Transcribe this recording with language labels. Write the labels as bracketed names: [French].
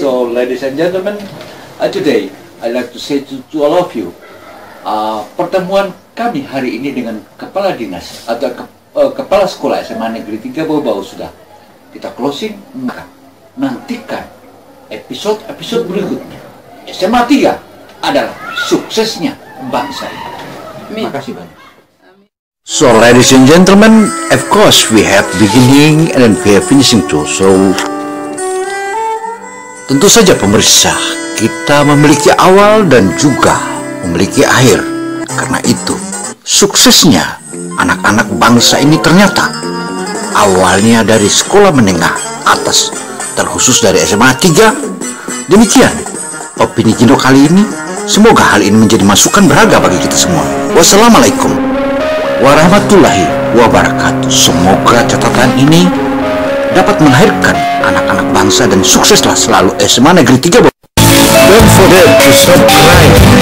[English] So, ladies and gentlemen, today I'd like to say to all of you, [Indonesian] pertemuan kami hari ini dengan kepala dinas atau kepala sekolah SMA Negeri 3 Bau-Bau sudah kita closing. Maka nantikan episode berikutnya. SMA 3 adalah suksesnya bangsa ini. Terima kasih banyak. [English] So, ladies and gentlemen, of course we have beginning and then we have finishing too. [Indonesian] So, tentu saja pemirsa, kita memiliki awal dan juga memiliki akhir. Karena itu, suksesnya anak-anak bangsa ini ternyata awalnya dari sekolah menengah atas, terkhusus dari SMA 3. Demikian opini Gino kali ini. Semoga hal ini menjadi masukan berharga bagi kita semua. Wassalamualaikum warahmatullahi wabarakatuh. Semoga catatan ini dapat melahirkan anak-anak bangsa dan sukseslah selalu SMA Negeri 3 Bau. [English] Don't forget to subscribe.